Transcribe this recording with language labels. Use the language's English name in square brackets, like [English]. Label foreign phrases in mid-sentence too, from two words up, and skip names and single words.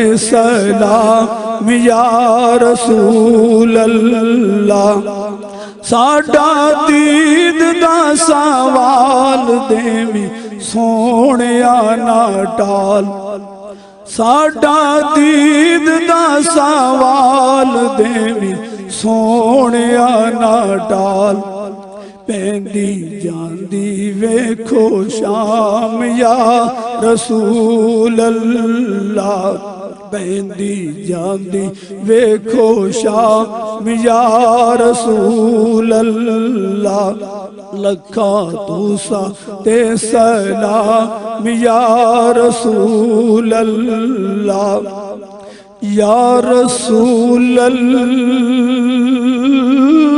[Punjabi] سلام [Arabic] یا رسول اللہ، [Punjabi] ساڈا دید دا سوال دیوی سونیا نہ ٹال، ساڈا دید دا سوال دیوی سونیا نہ ٹال، پیندی جاندی ویکھو شام یا [Arabic] رسول اللہ، [Punjabi] پیندی جاندی ویکھو شام [Arabic] یا رسول اللہ، [Punjabi] لکھا تو ساتے سلام [Arabic] یا رسول اللہ، یا رسول اللہ۔